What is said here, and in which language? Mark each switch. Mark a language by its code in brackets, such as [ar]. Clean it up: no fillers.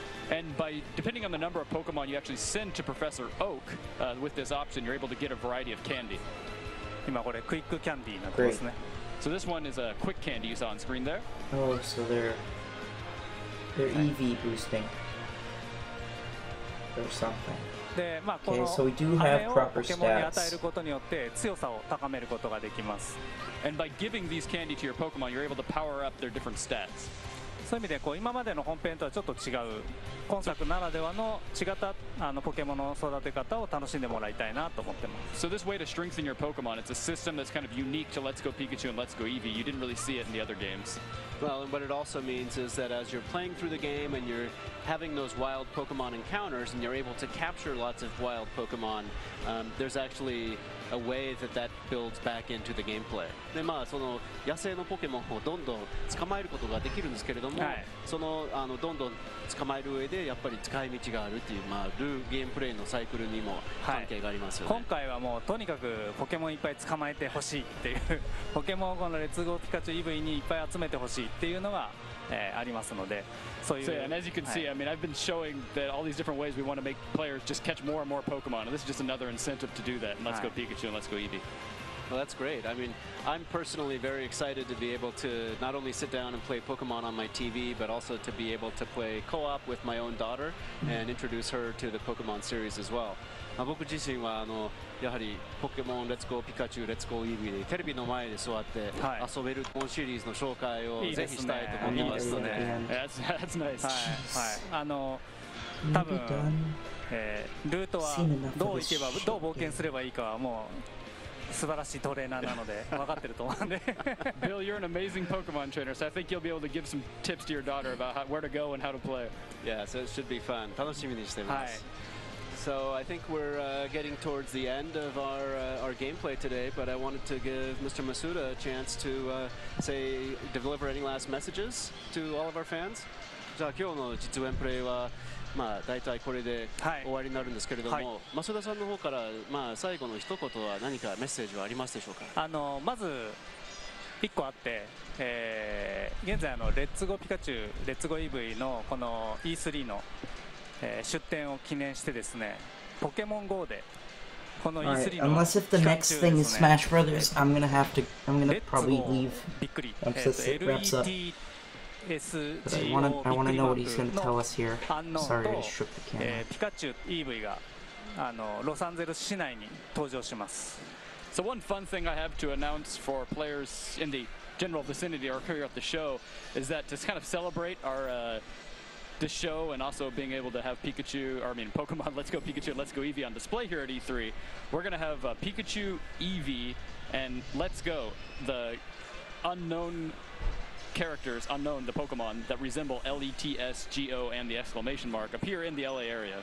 [en] And depending on the number of Pokemon you actually send to Professor Oak, with this option, you're able to get a variety of candy. [ja] 今これクイックキャンディーになってますね。 [en] So this one is a quick candy you saw on screen there. Oh, so they're EV boosting or something. [ja] で、この飴をポケモンに与えることによって強さを高めることができます。 [en] And by giving these candy to your Pokemon, you're able to power up their different stats. [ja] そういう意味で今までの本編とはちょっと違う今作ならではの違ったポケモンの育て方を楽しんでもらいたいなと思ってます。 [en] So this way to strengthen your Pokemon, it's a system that's kind of unique to Let's Go Pikachu and Let's Go Eevee. You didn't really see it in the other games. Well, and what it also means is that as you're playing through the game and you're having those wild Pokemon encounters and you're able to capture lots of wild Pokemon, there's actually a way that builds back into the gameplay. [ja] でその野生のポケモンをどんどん捕まえることができるんですけれども、そのどんどん捕まえる上でやっぱり使い道があるっていうゲームプレイのサイクルにも関係がありますよね。今回はもうとにかくポケモンいっぱい捕まえてほしいっていうポケモンをこのレッツゴーピカチュウ EV にいっぱい集めてほしいっていうのがありますので、そういう。 [en] So, and as you can see, I mean, I've been showing that all these different ways we want to make players just catch more and more Pokemon, and this is just another incentive to do that. And Let's Go Pikachu and Let's Go Eevee. Well, that's great. I mean, I'm personally very excited to be able to not only sit down and play Pokemon on my TV, but also to be able to play co-op with my own daughter and introduce her to the Pokemon series as well. [ja] 僕自身はやはりポケモンレッツゴーピカチュウレッツゴーイービーでテレビの前で座って遊べる本シリーズの紹介をぜひしたいと思いますので。 [en] That's nice. [ja] はい。多分ルートはどう行けばどう冒険すればいいかはもう素晴らしいトレーナーなので分かってると思うんで。 [en] Bill, you're an amazing Pokemon trainer, so I think you'll be able to give some tips to your daughter about where to go and how to play. Yeah, so it should be fun. [ja] 楽しみにしてます。 [en] So I think we're getting towards the end of our gameplay today, but I wanted to give Mr. Masuda a chance to deliver any last messages to all of our fans. [ja] じゃあ今日の実演プレイは大体これで終わりになるんですけれども、増田さんの方から最後の一言は何かメッセージはありますでしょうか。まず1個あって、現在レッツゴーピカチュウレッツゴー EV のこの E3 の出展を記念してですね、ポケモン GO でこの E3 の [en] Unless if the next thing is Smash Brothers, I'm gonna probably leave [ja] びっくり [en] once this wraps up. But I wanna know what he's gonna tell us here. Sorry, I just shook the camera. [ja] ピカチュウ EV がロサンゼルス市内に登場します。 [en] So one fun thing I have to announce for players in the general vicinity or here at the show is that to kind of celebrate our the show and also being able to have Pokemon Let's Go Pikachu and Let's Go Eevee on display here at E3, we're going to have Pikachu, Eevee, and Let's Go, the unknown characters, the Pokemon that resemble LETSGO and the exclamation mark appear in the LA area.